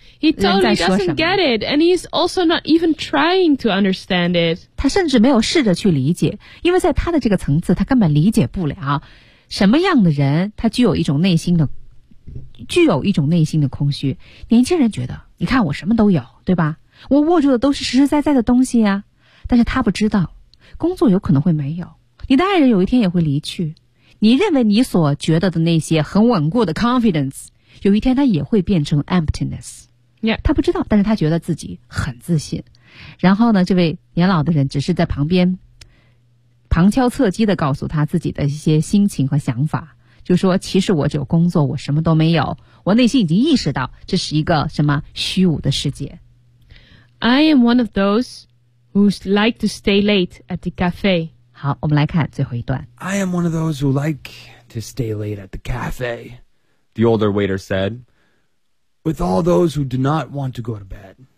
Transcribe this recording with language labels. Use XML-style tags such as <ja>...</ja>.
<en>He totally doesn't get it, and he's also not even trying to understand it.</en> <zh>他甚至没有试着去理解，因为在他的这个层次，他根本理解不了什么样的人，他具有一种内心的空虚。年轻人觉得。你看我什么都有对吧我握住的都是实实在在的东西啊但是他不知道工作有可能会没有你的爱人有一天也会离去你认为你所觉得的那些很稳固的 confidence 有一天他也会变成 emptiness、</zh> <en>yeah.</en> <zh>他不知道但是他觉得自己很自信然后呢这位年老的人只是在旁边旁敲侧击地告诉他自己的一些心情和想法就说其实我只有工作我什么都没有我内心已经意识到这是一个什么虚无的世界。</zh> <en>I am one of those who like to stay late at the cafe.</en> <zh>好我们来看最后一段。</zh> <en>I am one of those who like to stay late at the cafe, the older waiter said, with all those who do not want to go to bed.</en>